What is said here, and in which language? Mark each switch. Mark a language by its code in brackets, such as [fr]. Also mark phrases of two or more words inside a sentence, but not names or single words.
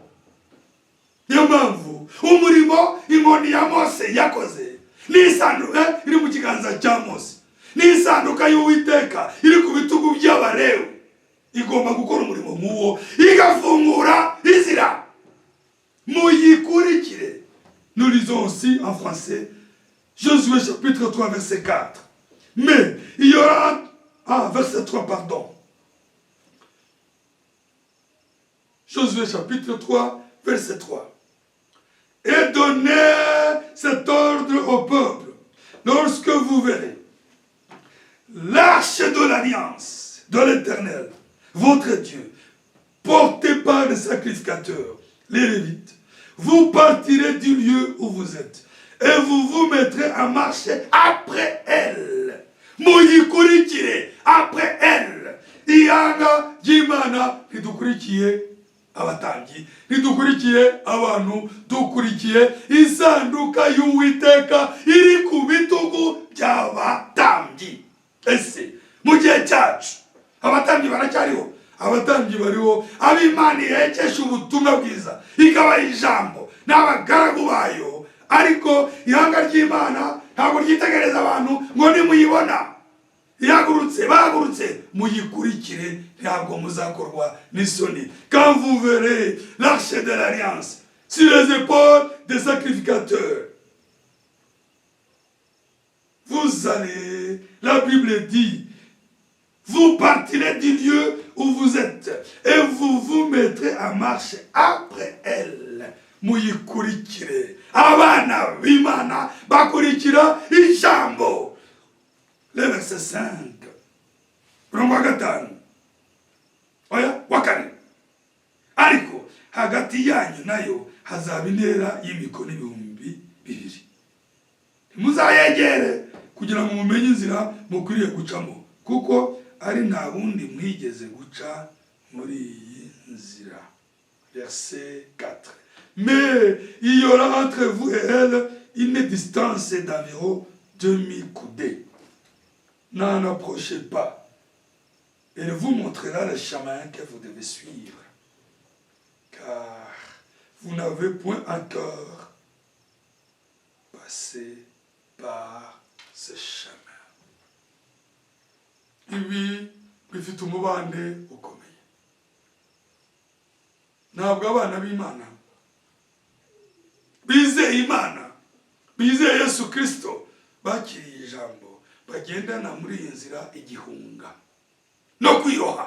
[rw] Niyo mpamvu umurimo inkoni ya Mose yakoze n'isanduka iri mu kiganza cya Mose, n'isanduka y'Uwiteka iri ku bitugu by'Abalewi, igomba gukora umurimo nk'uwo, igafungura inzira. Muyikurikire. [fr] Nous lisons aussi en français Josué chapitre 3 verset 4. Mais il y aura verset 3 pardon. Josué chapitre 3 verset 3. Et donnez cet ordre au peuple lorsque vous verrez l'arche de l'alliance de l'Éternel, votre Dieu, portée par les sacrificateurs, les Lévites. Vous partirez du lieu où vous êtes et vous vous mettrez à marcher après elle. Muyikurikire après elle. [rw] Ihanga ry'Imana ridukurikiye abatambyi, ridukurikiye abantu, dukurikiye isanduka y'Uwiteka iri ku bitugu by'abatambyi. Ese mu gihe cyacu abatambyi baracyariho? Abatambyi bariho, ab'Imana yekesha ubutumwa bwiza, ikabaha ijambo n'abagaragu bayo, ariko ihanga ry'Imana ntabwo ryitegereza abantu ngo nimuyibona bahagurutse muyikurikire, ntabwo muzakorwa n'isoni. [fr] Quand vous verrez l'arche de l'alliance sur les épaules des sacrificateurs, vous allez, la Bible dit, vous partirez du lieu où vous êtes et vous vous mettrez à marcher après elle. [rw] Muyikurikire. Abana b'Imana bakurikira ijambo. [fr] Le verset 5. [rw] Murongo wa 5. Oya, wa 4. Ariko hagati yanyu nayo hazaba intera y'imikono 2,000. Ntimuzayegere kugira ngo mumenye inzira mukwiriye gucamo, kuko ari nta bundi mwigeze guca muri iyi nzira. [fr] Verset 4. Mais il y aura entre vous et elle une distance d'environ 2000 coudées. N'en approchez pas. Elle vous montrera le chemin que vous devez suivre. Car vous n'avez point encore passé par ce chemin. [rw] ibi bifite umubande ukomeye. Ntabwo abana b'Imana bizeye Imana, bizeye Yesu Kristo, bakiriye ijambo, bagendana muri iyi nzira igihunga no kwiroha.